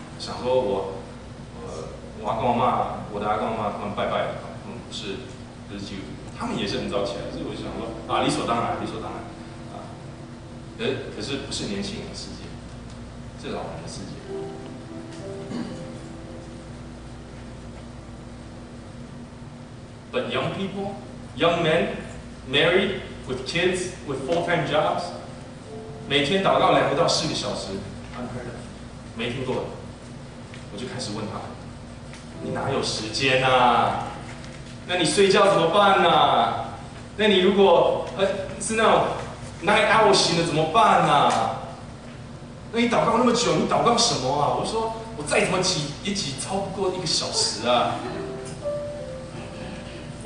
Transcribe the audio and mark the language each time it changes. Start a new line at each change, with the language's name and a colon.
Chinese: 想说我阿公阿妈，我的阿公阿妈他们拜拜他们不是基督徒，他们也是很早起来，所以我就想说理所当然可是不是年轻人的世界，是老人的世界。
English: But young people, young men, married, with kids, with full-time jobs,
Chinese: 每天祷告2个到4个小时
English: ，unheard of，
Chinese: 没听过。我就开始问他：“你哪有时间啊？那你睡觉怎么办啊？那你如果是那种 night hour 型的怎么办啊？那你祷告那么久，你祷告什么啊？”我就说：“我再怎么挤也挤超不过1个小时啊。”